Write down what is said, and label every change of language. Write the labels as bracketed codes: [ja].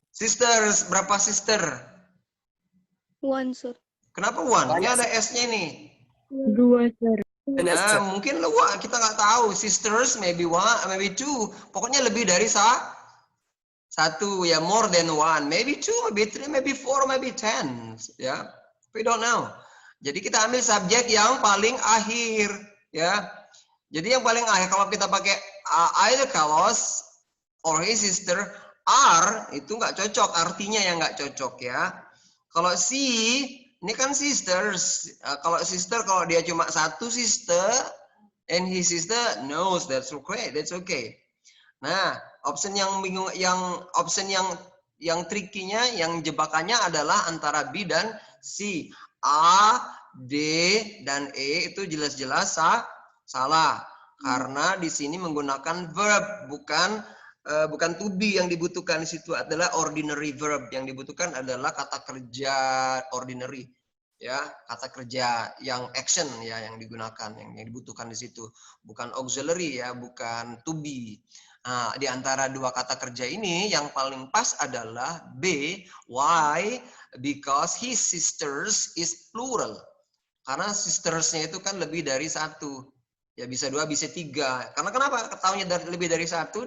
[id] Sisters, berapa sister? [en] 1, sir. [id] Kenapa 1? Ini ada S-nya nih. [en] 2, sir. [id] Nah, mungkin kita nggak tahu. [en] Sisters, maybe 1, maybe 2. [id] Pokoknya lebih dari satu, ya, [en] more than 1. Maybe 2, maybe 3, maybe 4, maybe 10. [id] Ya, [en] we don't know. [id] Jadi kita ambil subjek yang paling akhir, ya. Jadi yang paling akhir kalau kita pakai [en] either Carlos or his sister, are [id] itu nggak cocok, artinya yang nggak cocok, ya. Kalau ini kan sisters. Kalau sister, kalau dia cuma satu sister [en] and his sister knows, that's okay, that's okay. [id] Nah, option yang bingung, yang trikinya, yang jebakannya adalah antara B dan C. A, D, dan E itu jelas-jelas salah. Karena di sini menggunakan verb, bukan to be yang dibutuhkan di situ, adalah ordinary verb. Yang dibutuhkan adalah kata kerja ordinary, ya, kata kerja yang action, ya, yang digunakan, yang dibutuhkan di situ, bukan auxiliary, ya, bukan to be. Nah, di antara dua kata kerja ini yang paling pas adalah B. [en] Why? Because his sisters is plural. [id] Karena sistersnya itu kan lebih dari satu. Ya, bisa 2, bisa 3. Karena kenapa ketahuinya lebih dari satu?